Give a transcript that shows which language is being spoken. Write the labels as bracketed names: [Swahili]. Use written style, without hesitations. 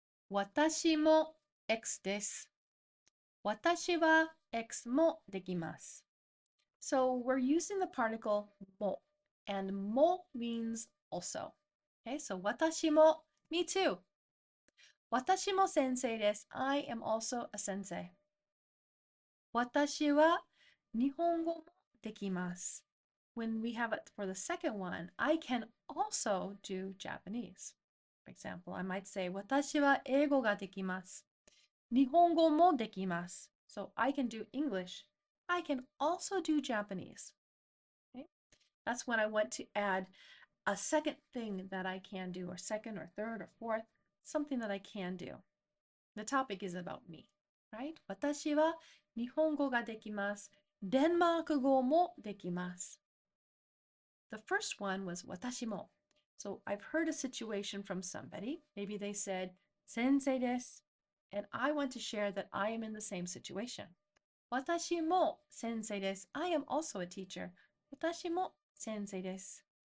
[Japanese] 私も X です。私は X もできます。 [English] So we're using the particle も and も means also. Okay, so [Japanese] 私も [English] me too. [Japanese] 私も先生です。 [English] I am also a sensei. [Japanese] 私は日本語もできます。 [English] When we have it for the second one, I can also do Japanese. For example, I might say [Japanese] 私は英語ができます。日本語もできます。 [English] So I can do English. I can also do Japanese. Okay? That's when I want to add a second thing that I can do, or second or third or fourth, something that I can do. The topic is about me, right? [Japanese] 私は日本語ができます。デンマーク語もできます。 [English] The first one was 私も. So I've heard a situation from somebody. Maybe they said, [Japanese] 先生です. [English] And I want to share that I am in the same situation. [Japanese] 私も先生です. [English] I am also a teacher. [Japanese] 私も先生です.